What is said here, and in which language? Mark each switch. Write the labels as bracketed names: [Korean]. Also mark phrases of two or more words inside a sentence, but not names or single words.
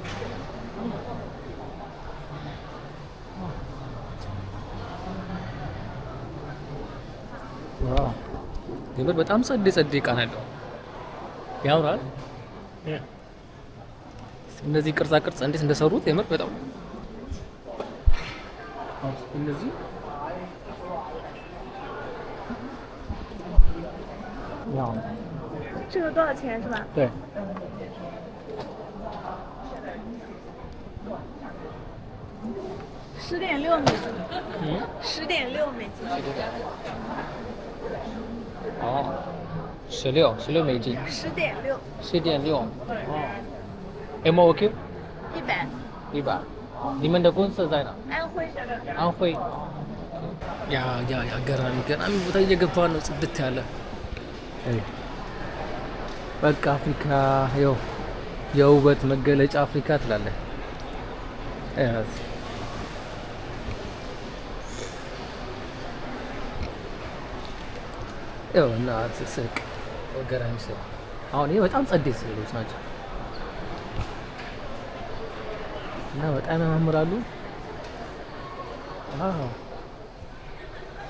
[Amharic] የምር በጣም ጸድ እቃ ነው ያለው። ያምራል። እነዚህ ቅርጻ እንዴት እንደሰሩት የምር በጣም እነዚህ ያው [Chinese] 这个多少钱是吧？对。 10.6美金。10.6美金。哦，16美金。 10.6。 10.6。哦。MOQ？ 100。你们的公司在哪？安徽。 [Amharic] ያ ገራሚ ቦታ እየገባ ነው። ጽድት ያለ በቃ አፍሪካ የውበት መገለጫ አፍሪካ ትላለህ። እና ስቅ ገራሚ ስቅ። አሁን ይሄ በጣም ጸዴት ስዕሎች ናቸው እና በጣም ያማምራሉ።